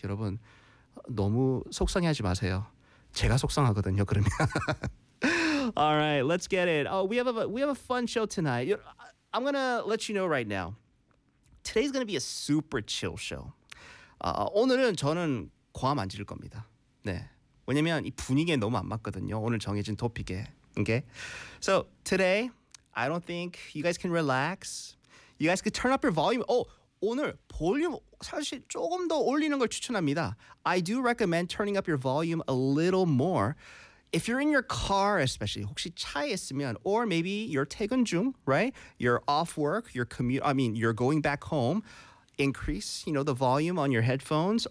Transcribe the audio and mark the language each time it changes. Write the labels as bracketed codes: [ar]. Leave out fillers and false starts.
[ko] 여러분, 너무 속상해하지 마세요. 제가 속상하거든요, 그러면. [en] All right, let's get it. Oh, we have a fun show tonight. I'm going to let you know right now. Today's going to be a super chill show. [ko] 오늘은 저는 괌 안 질 겁니다. 네. 왜냐면 이 분위기에 너무 안 맞거든요. 오늘 정해진 토픽에. Okay? [en] So, today, I don't think you guys can relax. You guys could turn up your volume. [ko] Oh, 오늘 볼륨 사실 조금 더 올리는 걸 추천합니다. [en] I do recommend turning up your volume a little more. If you're in your car, especially, [ko] 혹시 차에 있으면, [en] or maybe you're 퇴근 중, right? You're off work, you're commute. I mean, you're going back home. Increase, you know, the volume on your headphones.